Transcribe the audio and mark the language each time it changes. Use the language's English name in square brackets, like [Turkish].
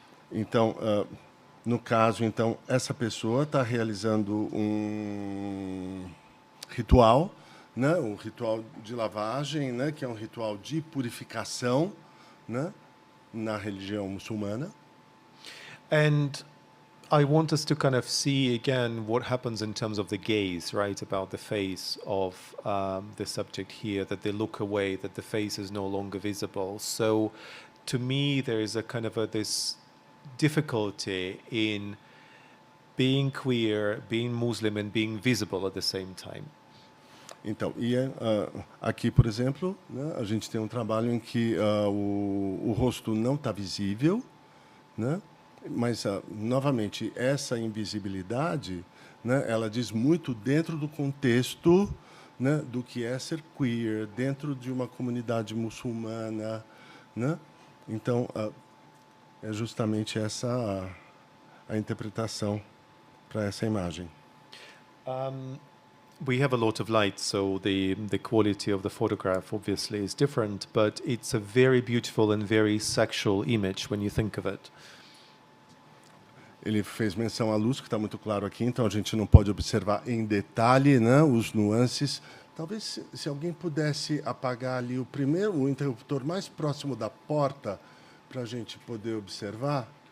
[Portuguese] Então, no caso, então, essa pessoa está realizando um ritual, né, um ritual de lavagem, né, que é um ritual de purificação, né, na religião muçulmana. [English] And I want us to kind of see again what happens in terms of the gaze, right? About the face of the subject here, that they look away, that the face is no longer visible. So to me, there is a kind of this difficulty in being queer, being Muslim, and being visible at the same time. [Portuguese] Então, aqui, por exemplo, né, a gente tem um trabalho em que o rosto não está visível, né? Mas, novamente, essa invisibilidade, né, ela diz muito dentro do contexto, né, do que é ser queer, dentro de uma comunidade muçulmana, né? Então, é justamente essa a interpretação para essa imagem. [English] We have a lot of light, so the quality of the photograph obviously is different, but it's a very beautiful and very sexual image when you think of it. [Portuguese] Ele fez menção à luz, que está muito claro aqui, então a gente não pode observar em detalhe, né, os nuances. Talvez se alguém pudesse apagar ali o interruptor mais próximo da porta, para a gente poder observar.